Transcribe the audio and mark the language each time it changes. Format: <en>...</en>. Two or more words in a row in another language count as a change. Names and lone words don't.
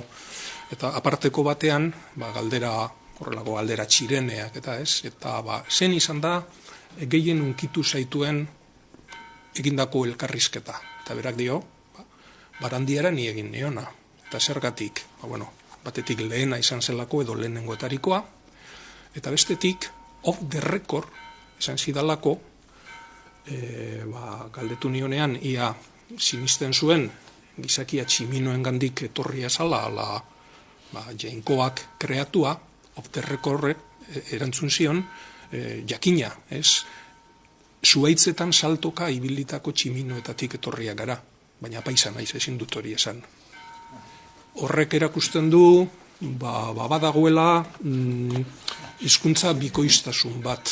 <eu>Eta aparteko batean, galdera, horrelako galdera txireneak eta zen izan da gehien unkitu zaituen egindako elkarrizketa. Eta berak dio, Barandiara ni egin niona. Eta zergatik, batetik lehena izan zelako edo lehenengoetarikoa, eta bestetik,</eu> <en>off the record,</en> <eu>esan zidalako, galdetu nionean, ia sinisten zuen, gizakia tximinoen gandik etorria zala, ala jainkoak kreatua,</eu> <en>off the record</en> <eu>erantzun zion, jakina, zuaitzetan saltoka ibilitako tximinoetatik etorria gara, baina paisa naiz ezin dut hori esan. Horrek erakusten du, badagoela hizkuntza bikoiztasun bat.</eu>